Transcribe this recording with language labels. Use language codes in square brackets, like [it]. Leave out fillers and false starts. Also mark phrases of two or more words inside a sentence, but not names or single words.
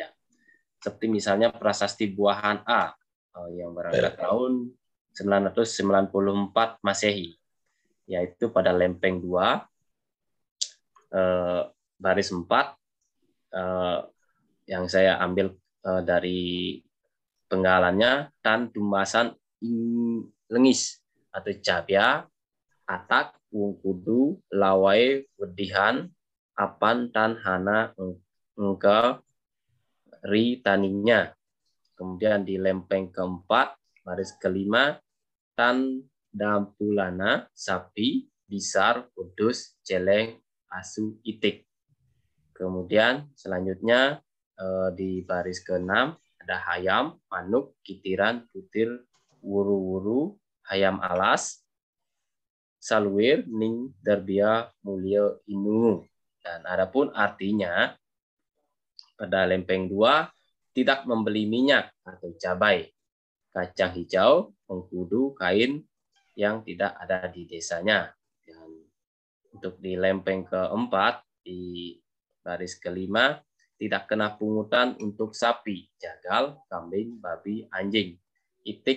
[id] Seperti misalnya prasasti [kaw] Buahan A [id] yang berangkat tahun 994 Masehi, yaitu pada Lempeng 2, [kaw] baris 4, yang saya ambil dari penggalannya, tan tumbasan lengis atau cabia, atak, wungkudu, lawai, wedihan, apan, tan, hana, engke, ri, taninya. Kemudian di lempeng keempat, baris kelima, tan, dampulana, sapi, bisar, kudus, celeng, asu, itik. Kemudian selanjutnya di baris ke-6 ada hayam, manuk, kitiran, putir, wuru-wuru, hayam alas, salwir, ning, derbia, mulio, inu. [id] Dan adapun artinya pada lempeng 2 tidak membeli minyak atau cabai, kacang hijau, mengkudu, kain yang tidak ada di desanya. Dan untuk di lempeng keempat di baris kelima, tidak kena pungutan untuk sapi, jagal, kambing, babi, anjing, itik.